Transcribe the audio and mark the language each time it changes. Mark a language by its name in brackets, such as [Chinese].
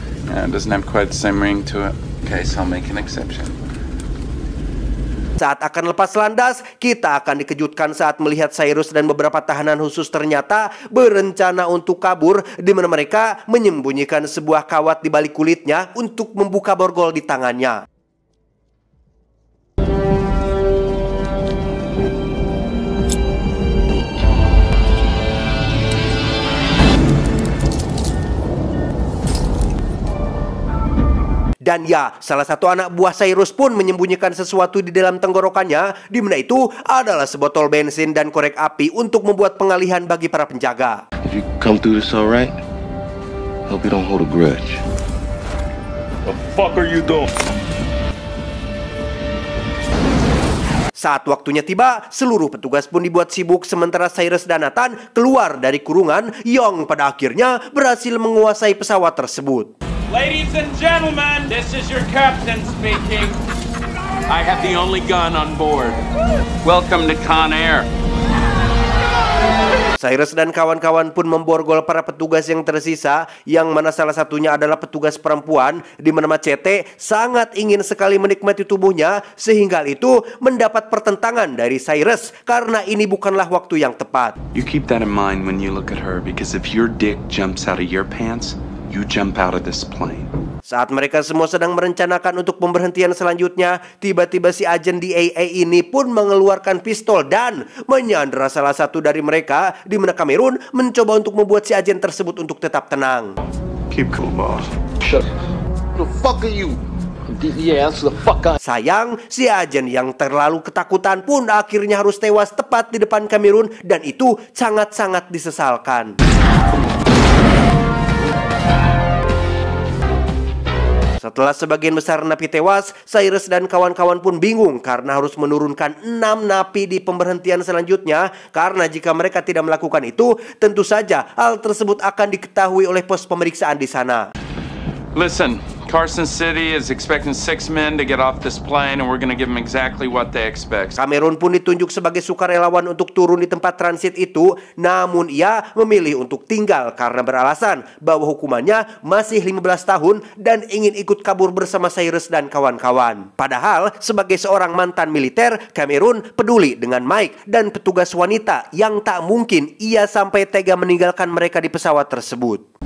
[English] It doesn't have quite the same ring to it. Okay, so I'll make an exception. [Indonesian] Saat akan lepas landas, kita akan dikejutkan saat melihat Cyrus dan beberapa tahanan khusus ternyata berencana untuk kabur, di mana mereka menyembunyikan sebuah kawat di balik kulitnya untuk membuka borgol di tangannya. Dan ya, salah satu anak buah Cyrus pun menyembunyikan sesuatu di dalam tenggorokannya, di mana itu adalah sebotol bensin dan korek api untuk membuat pengalihan bagi para penjaga. [English] If you come through this all right, hope you don't hold a grudge. The fuck are you doing? [Indonesian] Saat waktunya tiba, seluruh petugas pun dibuat sibuk sementara Cyrus dan Nathan keluar dari kurungan yang pada akhirnya berhasil menguasai pesawat tersebut. [English] Ladies and gentlemen, this is your captain speaking. I have the only gun on board. Welcome to Con Air. [Indonesian] Cyrus dan kawan-kawan pun memborgol para petugas yang tersisa, yang mana salah satunya adalah petugas perempuan, di mana Machete sangat ingin sekali menikmati tubuhnya, sehingga itu mendapat pertentangan dari Cyrus karena ini bukanlah waktu yang tepat. [English] You keep that in mind when you look at her, because if your dick jumps out of your pants, you jump out of this plane. [Indonesian] Saat mereka semua sedang merencanakan untuk pemberhentian selanjutnya, tiba-tiba si agen DEA ini pun mengeluarkan pistol dan menyandera salah satu dari mereka, di mana Cameron mencoba untuk membuat si agen tersebut untuk tetap tenang. [English] Keep cool, boss. Shut up. Who the fuck are you? Yeah, that's the fuck I... [Indonesian] Sayang, si agen yang terlalu ketakutan pun akhirnya harus tewas tepat di depan Cameron, dan itu sangat-sangat disesalkan. Setelah sebagian besar napi tewas, Cyrus dan kawan-kawan pun bingung karena harus menurunkan 6 napi di pemberhentian selanjutnya. Karena jika mereka tidak melakukan itu, tentu saja hal tersebut akan diketahui oleh pos pemeriksaan di sana. [English] Listen, Carson City is expecting 6 men to get off this plane, and we're going to give them exactly what they expect. [Indonesian] Cameron pun ditunjuk sebagai sukarelawan untuk turun di tempat transit itu, namun ia memilih untuk tinggal karena beralasan bahwa hukumannya masih 15 tahun dan ingin ikut kabur bersama Cyrus dan kawan-kawan. Padahal sebagai seorang mantan militer, Cameron peduli dengan Mike dan petugas wanita yang tak mungkin ia sampai tega meninggalkan mereka di pesawat tersebut.